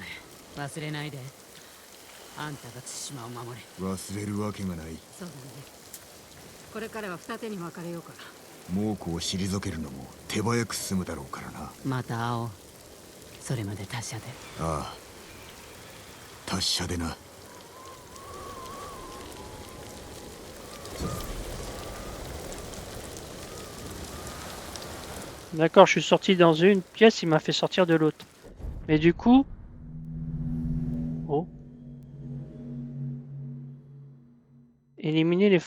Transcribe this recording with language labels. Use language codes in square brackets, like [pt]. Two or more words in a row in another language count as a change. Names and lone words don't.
[ja] 忘れないで。あんたが対馬を守れ。忘れるわけがない。そうだね。これからは二手に分かれようか。猛虎を退けるのも手早く進むだろうからな。また会おう。それまで達者で。ああ、達者でな。 [fr] D'accord, je suis sorti dans une pièce, il m'a fait sortir de l'autre. Mais du coup... Oh. Éliminer les...